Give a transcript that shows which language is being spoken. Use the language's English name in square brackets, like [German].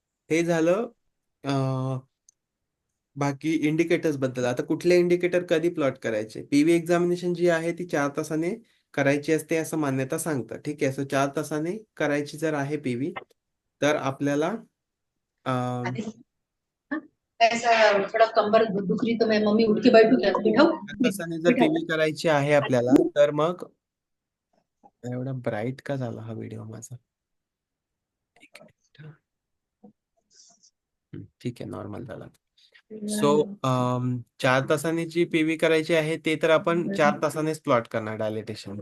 [Marathi] हे झालं बाकी इंडिकेटर्स बद्दल. आता कुठले इंडिकेटर कधी प्लॉट करायचे. पीव्ही एक्झामिनेशन जी आहे ती 4 तासाने करायची असते असं मान्यता सांगतं. ठीक आहे. सो 4 तासाने करायची जर आहे पीव्ही तर आपल्याला [Hindi] ऐसा थोड़ा कंबर दुख रही तो मैं मम्मी उठ के बैठू क्या बिठाऊ [Marathi] 4 तासाने जर पीव्ही करायची आहे आपल्याला तर मग एवढा ब्राईट का झाला हा व्हिडिओ माझा. ठीक आहे, नॉर्मल झाला. सो 4 तासांनी जी पीव्ही करायची आहे ते तर आपण 4 तासानेच प्लॉट करणार डायलेटेशन.